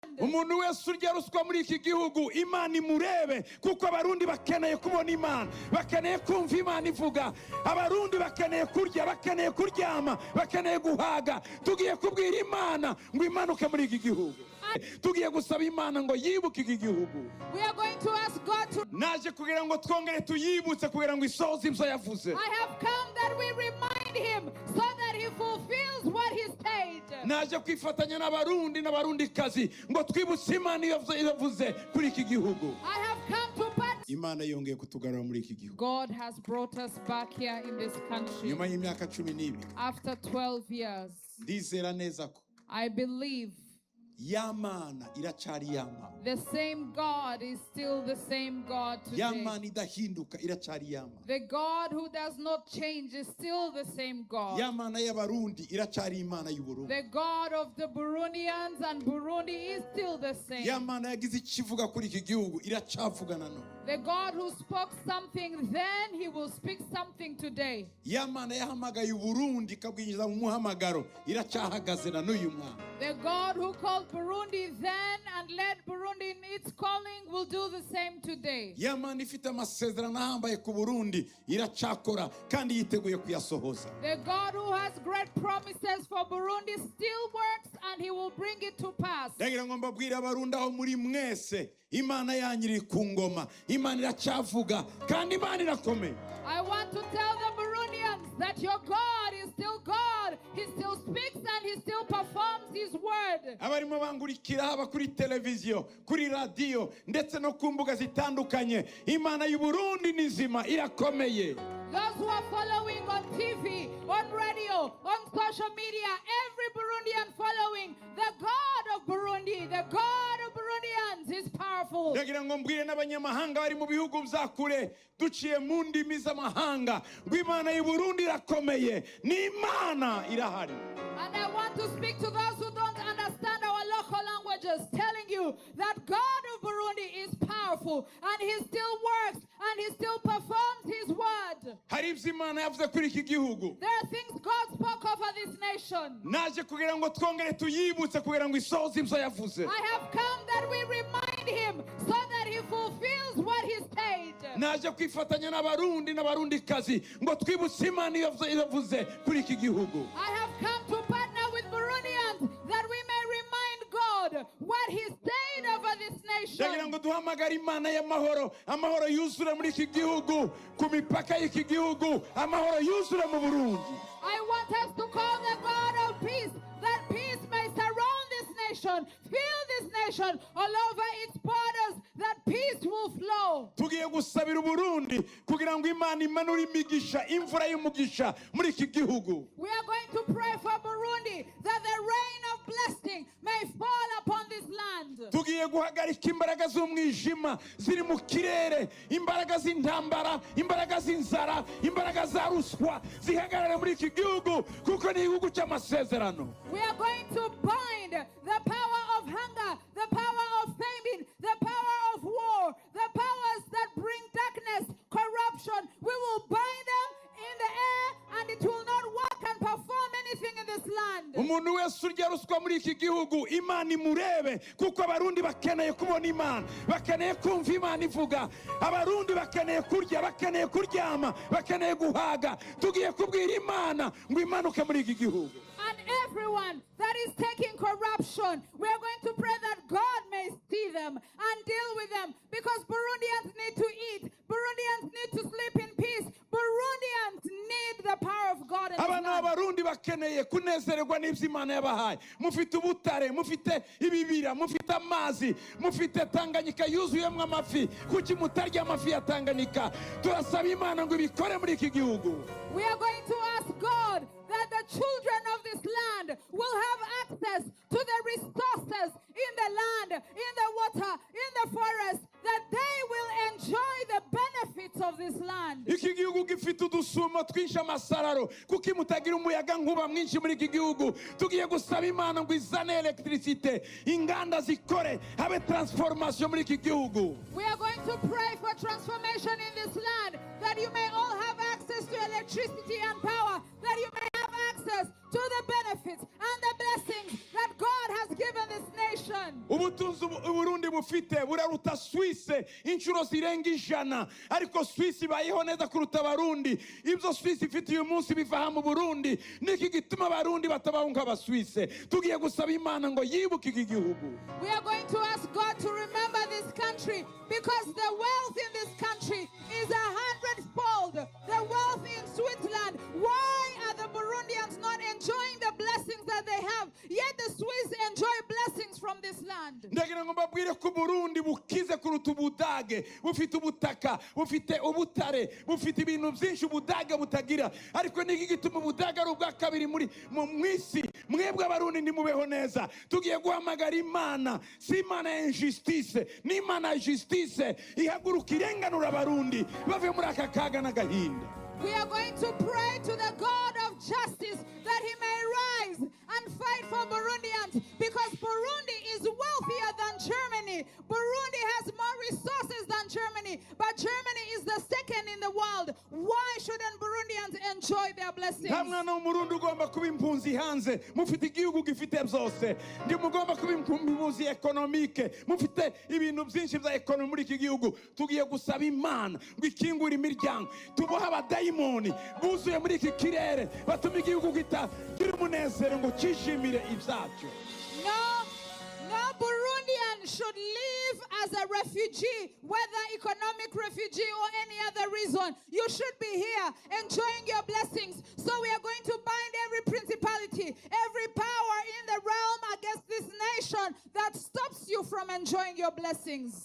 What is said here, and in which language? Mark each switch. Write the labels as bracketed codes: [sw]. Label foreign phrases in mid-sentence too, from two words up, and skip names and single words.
[rn] Umuntu wese urya ruswa muri iki gihugu Imana imurebe, kuko abarundi bakeneye kubona Imana, bakeneye kumva Imana ivuga. Abarundi bakeneye kurya, bakeneye kuryama, bakeneye guhaga. Tugiye kubwira Imana ngo imanuke muri iki gihugu. Tugiye gusaba Imana ngo yibuke iki gihugu. [en] We are going to ask God to. [rn] Naje kugira ngo twongere tuyibutse kugira ngo isoze ibyo yavuze. [en] I have come that we remind him so that he fulfills what he said. [rn] Naje kwifatanya n'abarundi n'abarundikazi ngo twibutse Imana yavuze kuri iki gihugu. [en] I have come to part. [rn] Imana yongeye kutugarura muri iki gihugu. [en] God has brought us back here in this country. [rn] Nyuma y'imyaka 12. [en] After 12 years. [rn] Ndizera neza ko [en] I believe [rn] Yamana iracari Yamana. [en] the same God is still the same God today. [rn] Yamana idahinduka iracari Yamana. [en] The God who does not change is still the same God. [rn] Yamana y'abarundi iracari Imana y'Uburundi. [en] The God of the Burundians and Burundi is still the same. [rn] Yamana yagize ikivuga kuri iki gihugu iracavugana no. [en] The God who spoke something then, he will speak something today. [rn] Yamana yahamagaye Uburundi kabwinjiza mu muhamagaro iracahagaze na n'uyu mwana. [en] The God who called Burundi then and led Burundi in its calling will do the same today. [rn] Yamana ifite amasezerano ahambaye ku Burundi iracakora kandi yiteguye kuyasohoza. [en] The God who has great promises for Burundi still works and he will bring it to pass. [rn] Ndagira ngo mbabwire abarundi aho muri mwese Imana yanyu iri ku ngoma, Imana iracavuga kandi Imana irakomeye. [en] I want to tell the Burundians that your God is still God. He still speaks and he still performs his word. [rn] Abarimo bangurikira haba kuri televiziyo, kuri radio ndetse no ku mbuga zitandukanye, Imana y'u Burundi nizima irakomeye. [en] Those who are following on TV, on radio, on social media, every Burundian following, the God of Burundi, the God of Burundians is powerful. [rn] Ndagira ngo mbwire n'abanyamahanga bari mu bihugu bya kure duciye mu ndimi z'amahanga ngo Imana y'u Burundi irakomeye, ni Imana irahari. [en] And I want to speak to those who don't understand our local languages, telling you that God of Burundi is powerful and he still works and he still performs his word. [rn] Hari ibyo Imana yavuze kuri iki gihugu. [en] There are things God spoke over this nation. [rn] Naje kugira ngo twongere tuyibutse kugira ngo isoze ibyo yavuze. [en] I have come that we remind him so that he fulfills what he said. [rn] Naje kwifatanya n'abarundi n'abarundikazi ngo twibutse Imana yavuze kuri iki gihugu. [en] I have come to partner with Burundians that we may remind God what he said over this [rn] Ndagira [en] nation. [rn] ngo duhamagare Imana y'amahoro, amahoro yuzura muri iki gihugu, ku mipaka y'iki gihugu, amahoro yuzura mu Burundi. [en] I want us to call the God of peace, that peace may surround this nation, fill this nation, all over its borders, that peace will flow. [rn] Tugiye gusabira Burundi kugira ngo Imana imanure imigisha, imvura y'umugisha muri iki gihugu. [en] We are going to pray for Burundi that the rain of blessing may fall upon this land. [rn] Tugiye guhagarika imbaraga z'umwijima ziri mu kirere, imbaraga z'intambara, imbaraga z'inzara, imbaraga za ruswa zihagarare muri iki gihugu kuko ni igihugu cy'amasezerano. [en] We are going to bind the power of hunger, the power of famine, the power of war, the powers that bring darkness, corruption. We will bind them in the air and it will not work and perform anything in this land. [rn] Umuntu wese urya ruswa muri iki gihugu Imana imurebe, kuko abarundi bakeneye kubona Imana, bakeneye kumva Imana ivuga. Abarundi bakeneye kurya, bakeneye kuryama, bakeneye guhaga. Tugiye kubwira Imana ngo imanuke muri iki gihugu. [en] And everyone that is taking corruption, we are going to pray that God may see them and deal with them, because Burundians need to eat, Burundians need to sleep in peace, Burundians need the power of God in this [rn] Abana [en] land. [rn] abarundi bakeneye kunezererwa n'ibyo Imana yabahaye. Mufite ubutare, mufite ibibira, mufite amazi, mufite Tanganyika yuzuyemo amafi. Kuki mutarya amafi ya Tanganyika? Turasaba Imana ngo ibikore muri iki gihugu. [en] We are going to ask God that the children of this land will have access to the resources in the land, in the water, in the forest, that they will enjoy the benefits of this land. [rn] Iki gihugu gifite udusumo twinshi amasararo, kuki mutagira umuyaga nkuba mwinshi muri iki gihugu. Tugiye gusaba Imana ngo izane electricité, inganda zikore, habe transformation muri iki gihugu. [en] We are going to pray for transformation in this land, that you may all have access to electricity and power, that you may have access access to the benefits and the blessings that God has given this nation. [rn] ubutunzi Burundi bufite buraruta Swisse inshuro zirenga 100, ariko Swisse ibayeho neza kuruta Abarundi. Ibyo Swisse ifite uyu munsi biva mu Burundi, niki gituma Abarundi batabaho nk'Abaswisse. Tugiye gusaba Imana ngo yibuke iki gihugu. [en] We are going to ask God to remember this country, because the wealth in this country is 100-fold the wealth in Switzerland. Why are the Burundians not enjoying the blessings that they have, yet the Swiss enjoy blessings from this land? [rn] Ndagira ngo mbabwire ko Burundi bukize kuruta Ubudage, bufite ubutaka, bufite ubutare, bufite ibintu byinshi Ubudage butagira. Ariko niki gituma Ubudage ari ubwa kabiri muri mwisi? Mwebwe Abarundi nimubeho neza. Tugiye guhamagara Imana, si Imana ya injustice, ni Imana ya justice. Ihaguruka irenganura Abarundi bave muri aka kaga n'agahinda. [en] We are going to pray to the God of justice that he may rise and fight for Burundians, because Burundi is wealthier than Germany. Burundi has more resources than Germany, but Germany is the second in the world. Why shouldn't Burundians enjoy their blessings? [rn] Nta mwana w'Umurundi ugomba kuba impunzi hanze. Mufite igihugu gifite byose. Ndi mugomba kuba impunzi economique. Mufite ibintu byinshi bya economy muri iki gihugu. Tugiye gusaba Imana ngo ikingure imiryango. Tuboha abadayimoni buzuye muri iki kirere. Batuma igihugu gira umunezero ngo cyishimire ibyacyo. [en] No Burundian should live as a refugee, whether economic refugee or any other reason. You should be here enjoying your blessings. So we are going to bind every principality, every power in the realm against this nation that stops you from enjoying your blessings.